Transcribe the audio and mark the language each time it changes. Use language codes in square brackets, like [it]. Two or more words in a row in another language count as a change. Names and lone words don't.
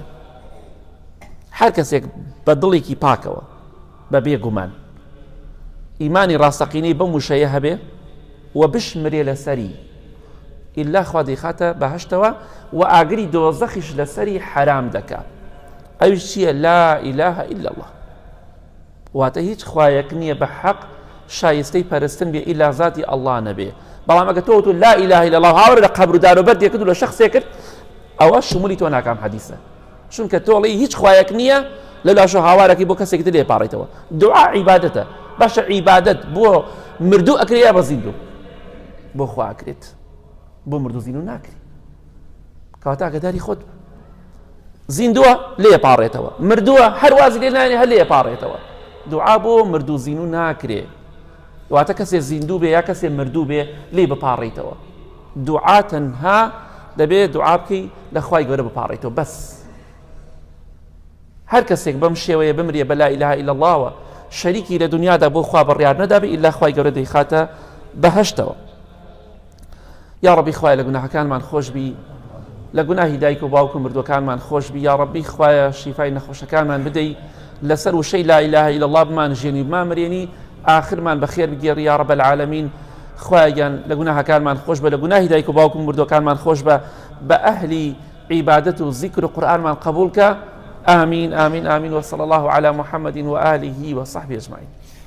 [ckb] هەر کەسێک بە دڵێکی پاکەوە بە بێگومان ئیمانی ڕاستەقینەی بەم وشەیە هەبێ و بشمرێ لەسەری إلا خوا دەیخاتە بەهەشتەوە و ئاگری دۆزەخیش لەسەری حرام دەکا. ئەویش چییە؟ [ar] لا إله إلا الله، [ckb] واتە هیچ خوایەک نییە بە حەق شایستەی پەرستن بێ ئیلا ذاتی ئەڵڵا نەبێ. بەڵام ئەگە تۆ [ar] لا إله إلا الله [ckb] هاوڕێ لە قەبر و داروبەر دێکرد و لە شەخسێ کرد، ئەوە شمولی تۆ ناکام حەدیثە، چونکە تۆڵی هیچ خوایەک نییە لەلاشۆ هاوارێکی بۆ کەسێک تر لێپاڕێتەوە. دوعا عیبادەتە، باشە عیبادەت بۆ مردوو ئەکرێ یا بە زیندوو؟ بۆ خوا ئەکرێت، بۆ مردوو زیندوو ناکرێت. کەواتە ئاگاداری خۆت زیندووە لێپاڕێتەوە، مردووە هەر وازی لێ نایێنێ هەر لێپاڕێتەوە. دوعا بۆ مردوو زیندوو ناکرێ، واتە کەسێ زیندوو بێ یا کەسێ مردوو بێ لێ بپاڕێتەوە. دوعا تەنها دەبێت دوعا بکەی لە خوای گەورە بپاڕێتەوە بەس. هەر کەسێک بەم شێوەیە بمرێ بە [ar] لا إله إلا اللهوە [ckb] شەریکی لە دنیادا بۆ خوا بڕیار نەدابێ ئیلا خوای گەورە دەیخاتە بەهەشتەوە. یا ڕەبی خوایە لە گوناهەکانمان خۆش بی، لە گوناهی دایک و باوک و مردوەکانمان خۆش بی. یا ڕەبی خوایە شیفای نەخۆشەکانمان بدەی، لەسەر وشەی [ar] لا إله إلا الله [ckb] بمانژێنی بمامرێنی، آخرمان بەخێر بگێڕی [ar] یا ڕەب العالەمین. [ckb] خوایان لە گوناهەکانمان خۆش بە، لە گوناهی دایک و باوک و مردوەکانمان خۆش بە، بە ئەهلی عیبادەت و ذیکر و قورئانمان قبول کە. [ar] آمین آمین آمین وصلى الله على محمد وآله وصحبه أجمعين.